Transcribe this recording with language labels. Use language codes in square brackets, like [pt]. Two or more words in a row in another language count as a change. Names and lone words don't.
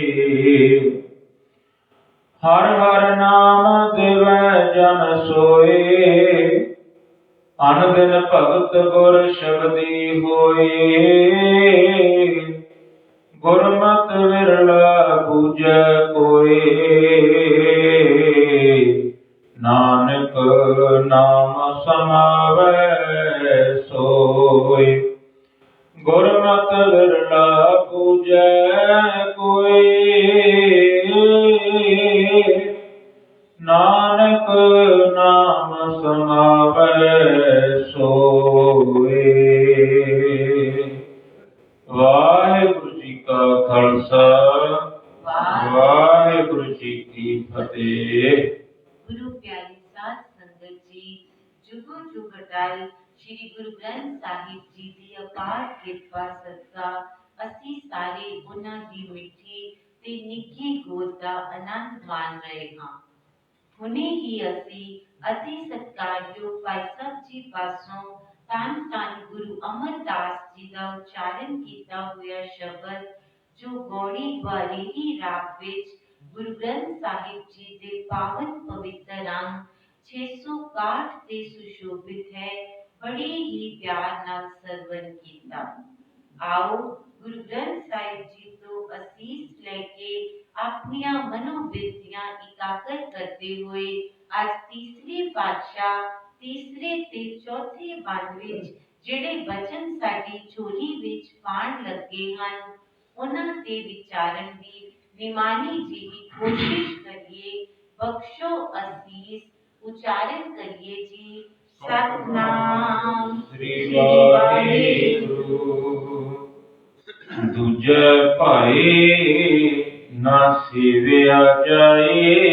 [hi] हर हर नाम दिवै जन सोए। अन दिन भगत गुर शब्दी होए। गुरमत विरला पूजै कोय। नानक नाम समावै सोय। गुरमत विरला पूजै कोय। नानक नाम समावै सोय। वाहिगुरु जी का खालसा वाहिगुरु जी की फतेह। [pa] ਗੁਰੂ ਪਿਆਰੀ ਸਾਧ ਸੰਗਤ ਜੀ, ਜੁਗੋ ਜੁਗ ਅਟੱਲ ਸ੍ਰੀ ਗੁਰੂ ਗ੍ਰੰਥ ਸਾਹਿਬ ਜੀ ਕੀ ਅਪਾਰ ਕਿਰਪਾ ਸਦਕਾ ਅਸੀਂ ਸਾਰੇ ਉਹਨਾਂ ਦੀ ਮਿੱਠੀ ਤੇ ਨਿੱਘੀ ਗੋਦ ਦਾ ਆਨੰਦ ਮਾਣ ਰਹੇ ਹਾਂ। ਹੁਣੇ ਹੀ ਅਸੀਂ ਅਤੀ ਸਤਿਕਾਰਯੋਗ ਭਾਈ ਸਾਹਿਬ ਜੀ ਪਾਸੋਂ ਧੰਨ ਧੰਨ ਗੁਰੂ ਅਮਰਦਾਸ ਜੀ ਦਾ ਉਚਾਰਨ ਕੀਤਾ ਹੋਇਆ ਸ਼ਬਦ ਜੋ ਗੌੜੀ ਗਵਾਲੀਅਰੀ ਰਾਗ ਵਿੱਚ ਗੁਰੂ ਗ੍ਰੰਥ ਸਾਹਿਬ ਜੀ ਦੇ ਪਾਵਨ ਪਵਿੱਤਰ ਅੰਗ 661 ਤੇ ਸੁਸ਼ੋਭਿਤ ਹੈ, ਬੜੇ ਹੀ ਪਿਆਰ ਨਾਲ ਸਰਵਣ ਕੀਤਾ। ਆਓ ਗੁਰੂ ਗ੍ਰੰਥ ਸਾਹਿਬ ਜੀ ਤੋਂ ਅਸੀਸ ਲੈ ਕੇ ਆਪਣੀਆਂ ਮਨੋਬਿਰਤੀਆਂ ਇਕਾਗਰ ਕਰਦੇ ਹੋਏ ਅੱਜ ਤੀਸਰੇ ਪਾਤਸ਼ਾਹ ਤੀਸਰੇ ਤੇ ਚੌਥੇ ਬੰਦ ਵਿੱਚ ਜਿਹੜੇ ਵਚਨ ਸਾਡੀ ਝੋਲੀ ਵਿੱਚ ਪਾਣ ਲੱਗੇ ਹਨ ਉਹਨਾਂ ਦੇ ਵਿਚਾਰਨ ਦੀ ਨਿਮਾਣੀ ਜਿਹੀ ਕੋਸ਼ਿਸ਼ करिए। ਬਖਸ਼ੋ ਅਸੀਸ ਉਚਾਰਨ ਕਰੀਏ ਜੀ। सतनाम [hi] श्री वाहिगुरु। दूजे भाई ना सेविया जाए।